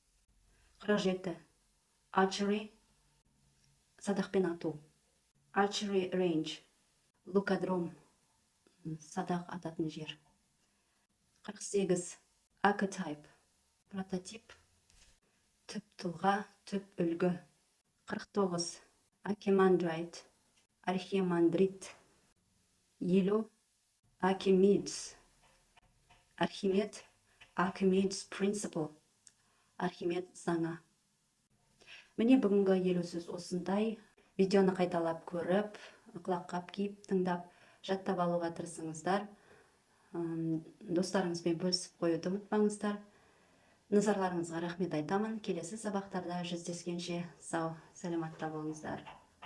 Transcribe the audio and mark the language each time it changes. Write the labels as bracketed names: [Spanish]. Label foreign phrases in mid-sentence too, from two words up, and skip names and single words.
[Kazakh] 47. Archery, садақпен ату. Archery range, лукадром, садақ ататын жер. 48. Archetype, прототип, түп тұлға, түп үлгі. 49. Archimandrite, архимандрит. 50. Archimedes, Архимед, Archimedes principle, Архимед заңы. Міне бүгінгі 50 сөз осындай. Видеоны қайталап көріп, құлаққап киіп, тыңдап, жаттап алуға тырысыңыздар. Достарыңызбен бөлісіп қоюды ұмытпаңыздар. Назарларыңызға рахмет айтамын. Келесі сабақтарда жүздескенше сау, сәлематта болыңыздар.